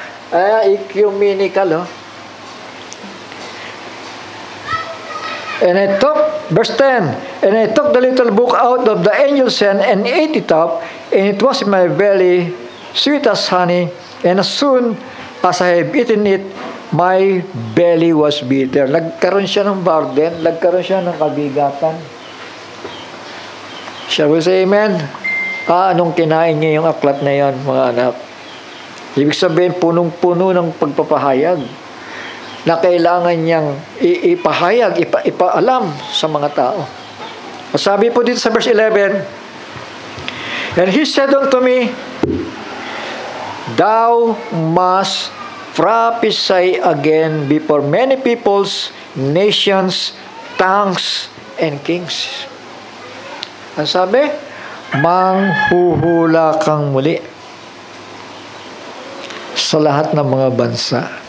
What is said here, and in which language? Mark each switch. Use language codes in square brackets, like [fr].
[en] Ecumenical, And I took, verse 10, and I took the little book out of the angel's hand and ate it up, and it was in my belly sweet as honey, and as soon as I have eaten it, my belly was bitter. [tl] Nagkaroon siya ng burden, nagkaroon siya ng kabigatan. [en] Shall we say amen? [tl] Anong kinain niya yung aklat na yan, mga anak? Ibig sabihin, punong-puno ng pagpapahayag na kailangan niyang ipahayag, ipaalam sa mga tao. Sabi po dito sa verse 11, [en] and he said unto me, thou must prophesy again before many peoples, nations, tongues, and kings. [tl] Ang sabi, manghuhula kang muli sa lahat ng mga bansa.